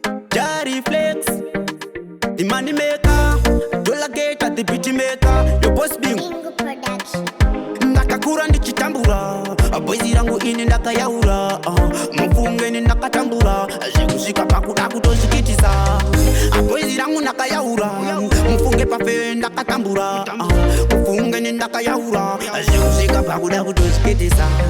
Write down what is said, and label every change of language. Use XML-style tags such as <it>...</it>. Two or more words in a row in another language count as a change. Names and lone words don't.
<en>Daddy Flex, the money maker, dollar getter, the beat maker, your boss Bing. Ingo Production.</en> <sn>Ndakakura ndichitambura, boys rangu ini ndakayaura, uh, mufungeni ndakatambura, zvekusvika pakuda kutozvikitisa. Ah, boys rangu ndakayaura, mufunge pafe ndakatambura, uh, mufungeni ndakayaura, zvekusvika pakuda kutozvikitisa.</sn>